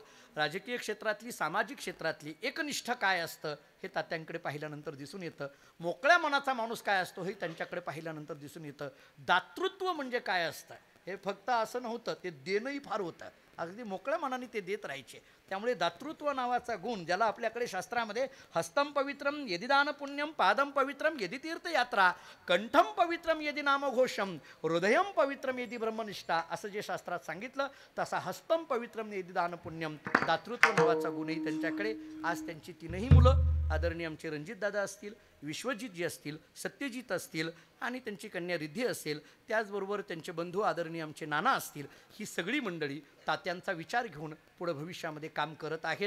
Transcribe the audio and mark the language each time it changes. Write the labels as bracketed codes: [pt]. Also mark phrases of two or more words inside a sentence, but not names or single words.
[mr] राजकीय क्षेत्रातली, सामाजिक क्षेत्रातली एकनिष्ठ काय असतं हे तात्यांकडे पाहिल्यानंतर दिसून येतं. मोकळ्या मनाचा माणूस काय असतो हे त्यांच्याकडे पाहिल्यानंतर दिसून येतं. दातृत्व म्हणजे काय असतं हे फक्त असं नव्हतं, ते देणंही फार होतं. अगदी मोकळ्या मनाने ते देत राहायचे. त्यामुळे दातृत्व नावाचा गुण, ज्याला आपल्याकडे शास्त्रामध्ये [sa] हस्तम पवित्रम यदि दान पुण्यम, पादम पवित्रम यदि तीर्थयात्रा, कंठम पवित्रम यदि नामघोषम, हृदयम पवित्रम यदि ब्रह्मनिष्ठा, [mr] असं जे शास्त्रात सांगितलं तसा [sa] हस्तम पवित्रम यदि दान पुण्यम, [mr] दातृत्व नावाचा गुणही त्यांच्याकडे. आज त्यांची तीनही मुलं आदरणीय आमचे रणजितदादा असतील, विश्वजितजी असतील, सत्यजित असतील आणि त्यांची कन्या रिद्धी असेल, त्याचबरोबर त्यांचे बंधू आदरणीय आमचे नाना असतील, ही सगळी मंडळी तात्यांचा विचार घेऊन पुढे भविष्यामध्ये काम करत आहेत.